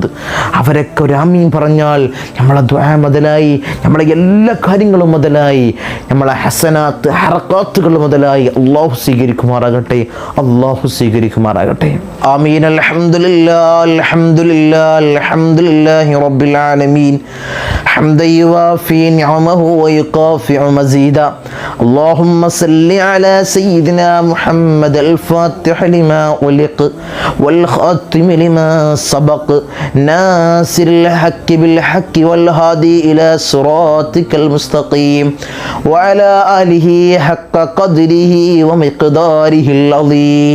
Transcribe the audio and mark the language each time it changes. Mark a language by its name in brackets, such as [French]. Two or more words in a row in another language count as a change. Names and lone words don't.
[Malayalam] അവരൊക്കെ ഒരാമീൻ പറഞ്ഞാൽ നമ്മളെ ദുആ മുതലായി, നമ്മളെ എല്ലാ കാര്യങ്ങളും മുതലായി, നമ്മളെ ഹസനാത്ത് ഹറക്കാത്തുകൾ മുതലായി അള്ളാഹു സ്വീകരിക്കുമാറാകട്ടെ. [Arabic] آمين. الحمد لله رب العالمين. حمدا يوافي نعمه ويكافئ مزيده. اللهم صل على سيدنا محمد الفاتح لما أغلق والخاتم لما سبق ناصر الحق بالحق والهادي إلى صراطك المستقيم وعلى آله حق قدره ومقداره العظيم.